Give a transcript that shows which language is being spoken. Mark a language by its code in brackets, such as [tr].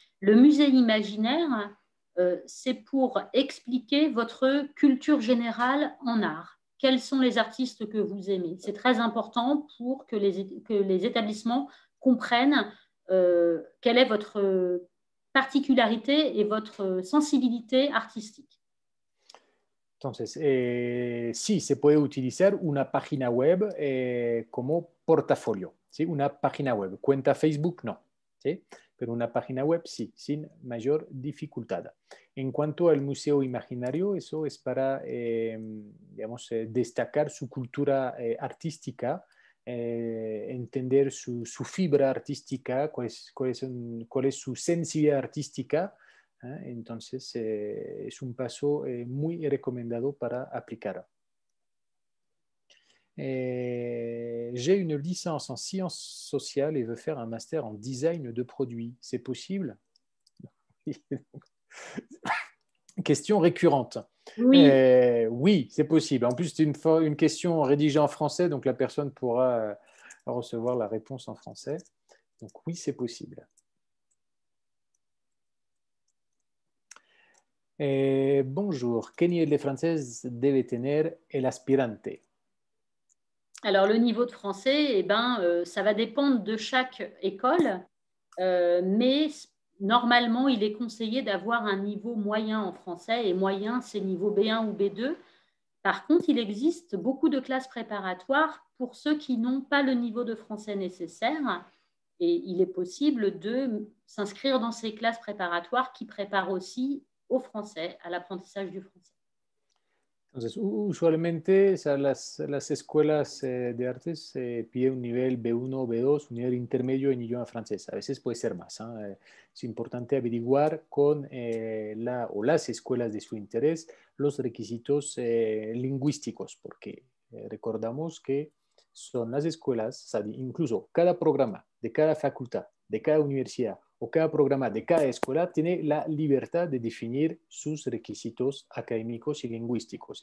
[fr] Le musée imaginaire, c'est pour expliquer votre culture générale en art. Quels sont les artistes que vous aimez? C'est très important pour que les établissements comprennent quelle est votre particularité et votre sensibilité artistique. [es] Entonces, sí, se puede utilizar una página web como portafolio, ¿sí? Una página web. Cuenta Facebook, no, ¿sí? Pero una página web sí, sin mayor dificultad. En cuanto al Museo Imaginario, eso es para, digamos, destacar su cultura artística, entender su fibra artística, cuál es su sensibilidad artística. Entonces, es un paso muy recomendado para aplicar. [fr] J'ai une licence en sciences sociales et veux faire un master en design de produits. C'est possible? Question récurrente. Oui, Oui, c'est possible. En plus, c'est une question rédigée en français, donc la personne pourra recevoir la réponse en français. Donc oui, c'est possible. Bonjour. [es] ¿Qué nivel de francés debe tener el aspirante? [fr] alors le niveau de français, ça va dépendre de chaque école, mais normalement, il est conseillé d'avoir un niveau moyen en français, et moyen, c'est niveau B1 ou B2. Par contre, il existe beaucoup de classes préparatoires pour ceux qui n'ont pas le niveau de français nécessaire, et il est possible de s'inscrire dans ces classes préparatoires qui préparent aussi au français, à l'apprentissage du français. [es] Entonces, usualmente, o sea, las escuelas de artes piden un nivel B1 o B2, un nivel intermedio en idioma francés. A veces puede ser más. Es importante averiguar con las escuelas de su interés los requisitos lingüísticos, porque recordamos que son las escuelas, o sea, incluso cada programa de cada facultad, de cada universidad o cada programa de cada escuela tiene la libertad de definir sus requisitos académicos y lingüísticos.